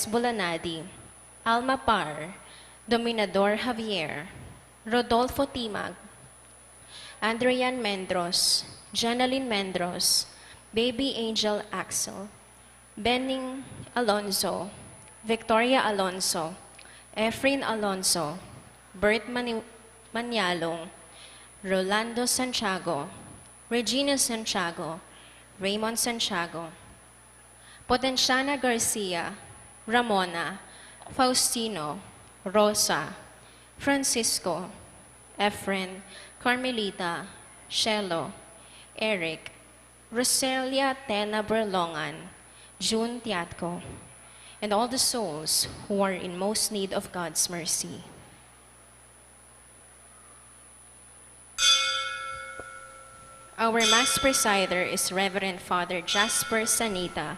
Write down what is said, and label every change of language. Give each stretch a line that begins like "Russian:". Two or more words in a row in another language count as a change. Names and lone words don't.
English: Bulanadi, Alma Par, Dominador Javier, Rodolfo Timag, Andrian Mendros, Janeline Mendros, Baby Angel Axel, Benning Alonso, Victoria Alonso, Efrain Alonso, Bert Manyalong, Rolando Santiago, Regina Santiago, Raymond Santiago, Potenciana Garcia, Ramona, Faustino, Rosa, Francisco, Efren, Carmelita, Shelo, Eric, Roselia Tena Berlongan, June Tiatco, and all the souls who are in most need of God's mercy. Our Mass Presider is Reverend Father Jasper Sanita.